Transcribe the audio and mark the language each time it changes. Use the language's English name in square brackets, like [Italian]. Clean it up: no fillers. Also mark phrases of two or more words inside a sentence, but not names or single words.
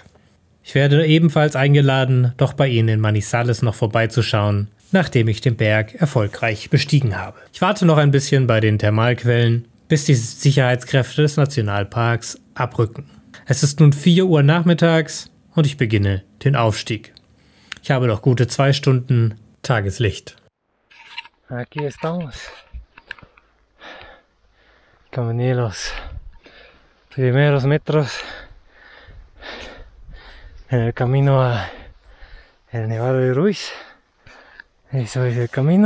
[German] Ich werde ebenfalls eingeladen, doch bei ihnen in Manizales noch vorbeizuschauen, nachdem ich den Berg erfolgreich bestiegen habe. Ich warte noch ein bisschen bei den Thermalquellen, bis die Sicherheitskräfte des Nationalparks abrücken. Es ist nun 4 Uhr nachmittags und ich beginne den Aufstieg. Ich habe noch gute 2 Stunden Tageslicht. [Spanish] Aquí estamos. Caminé los primeros metros en el camino a el Nevado de Ruiz. Eso es el camino.